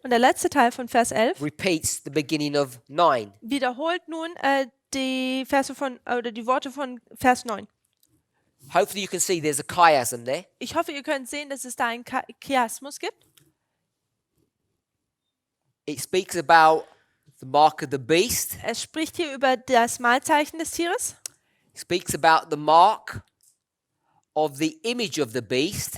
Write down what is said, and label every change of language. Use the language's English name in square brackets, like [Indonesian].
[German] Und der letzte Teil von Vers 11 [English] repeats the beginning of 9. [German] wiederholt nun die Worte von Vers 9. [English] Hopefully you can see there's a chiasm there. [German] Ich hoffe, ihr könnt sehen, dass es da einen Chiasmus gibt. [English] It speaks about the mark of the beast. [German] Es spricht hier über das Malzeichen des Tieres. [English] It speaks about the mark of the image of the beast.